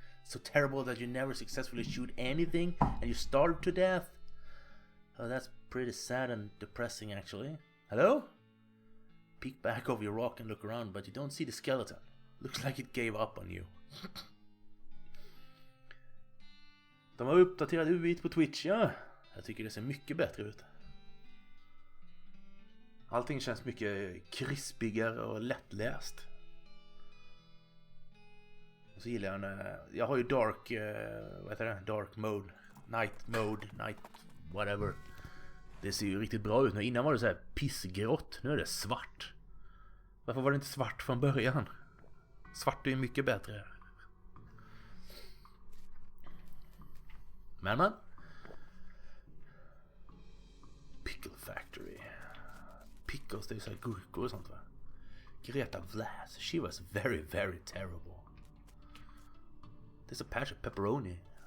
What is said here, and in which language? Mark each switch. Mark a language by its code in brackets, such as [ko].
[en] So terrible that you never successfully shoot anything and you starve to death? Oh, that's pretty sad and depressing actually. Hello? Peek back over your rock and look around, but you don't see the skeleton. Looks like it gave up on you. [sv] De har uppdaterat UI:t på Twitch, ja. Jag tycker det ser mycket bättre ut. Allting känns mycket krispigare och lättläst. Och så gillar jag har ju dark, vad heter det? Dark mode, night mode, night whatever. Det ser ju riktigt bra ut nu. Innan var det så här pissgrått. Nu är det svart. Varför var det inte svart från början? Svart är ju mycket bättre. Men. Pickle Factory. Pickles, det är så här gurkor och sånt va? [en] Greta Vlass. She was very, very terrible. There's a patch of pepperoni.